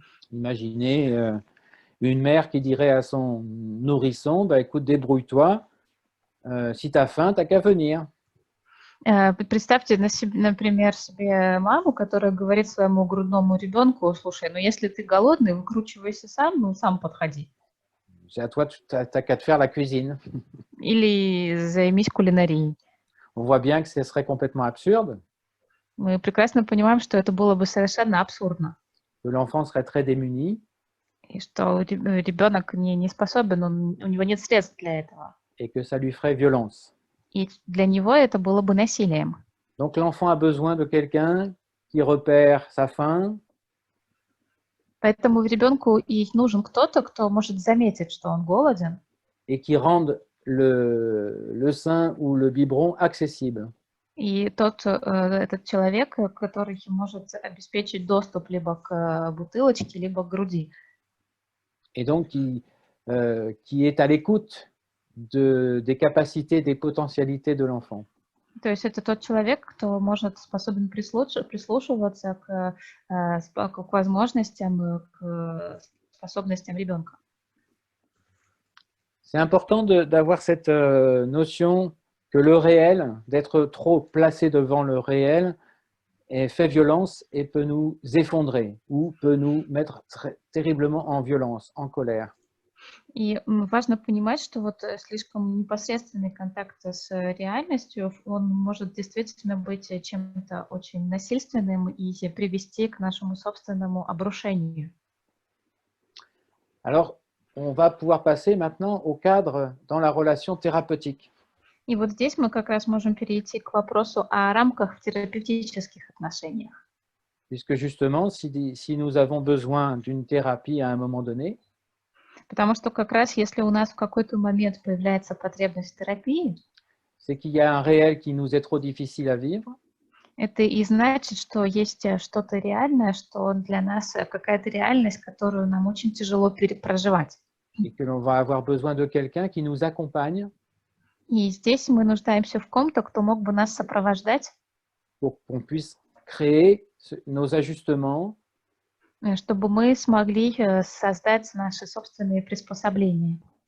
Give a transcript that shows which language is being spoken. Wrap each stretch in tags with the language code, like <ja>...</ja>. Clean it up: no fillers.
<fr>Imaginez une mère qui dirait à son nourrisson, écoute, débrouille-toi, si tu as faim, tu n'as qu'à venir.</fr> <ru>Представьте, например, себе маму, которая говорит своему грудному ребенку: слушай, ну если ты голодный, выкручивайся сам, ну сам подходи.</ru> <fr>C'est à toi, tu n'as qu'à te faire la cuisine.</fr> <ru>Или займись кулинарией.</ru> <fr>On voit bien que ce serait complètement absurde.</fr> <ru>Мы прекрасно понимаем, что это было бы совершенно абсурдно.</ru> <fr>Que l'enfant serait très démuni.</fr> <ru>И что ребенок не способен, у него нет средств для этого.</ru> <fr>Et que ça lui ferait violence.</fr> <ru>И для него это было бы насилием.</ru> <fr>Donc l'enfant a besoin de quelqu'un qui repère sa faim.</fr> <ru>Поэтому ребенку и нужен кто-то, кто может заметить, что он голоден.</ru> <fr>Et qui rende le sein ou le biberon accessible.</fr> <ru>И этот человек, который может обеспечить доступ либо к бутылочке, либо к груди.</ru> <fr>Et donc qui est à l'écoute des capacités, des potentialités de l'enfant.</fr> <ru>То есть это тот человек, кто способен прислушиваться к возможностям, к способностям ребенка.</ru> <fr>C'est important d'avoir cette notion que le réel, d'être trop placé devant le réel, fait violence et peut nous effondrer ou peut nous mettre terriblement en violence, en colère.</fr> <ru>И важно понимать, что вот слишком непосредственный контакт с реальностью, он может действительно быть чем-то очень насильственным и привести к нашему собственному обрушению.</ru> <fr>Alors, on va pouvoir passer maintenant au cadre dans la relation thérapeutique.</fr> <ru>И вот здесь мы как раз можем перейти к вопросу о рамках в терапевтических отношениях.</ru> <fr>Puisque justement, si nous avons besoin d'une thérapie à un moment donné,</fr> <ru>Потому что как раз если у нас в какой-то момент появляется потребность в терапии,</ru> <fr>c'est qu'il y a un réel qui nous est trop difficile à vivre,</fr> <ru>это и значит, что есть что-то реальное, что для нас какая-то реальность, которую нам очень тяжело проживать.</ru> <fr>et que l'on va avoir besoin de quelqu'un qui nous accompagne</fr> <ru>И здесь мы нуждаемся в ком-то, кто мог бы нас сопровождать,</ru> <fr>pour qu'on puisse créer nos ajustements,</fr> <ru>чтобы мы смогли создать наши собственные приспособления,</ru>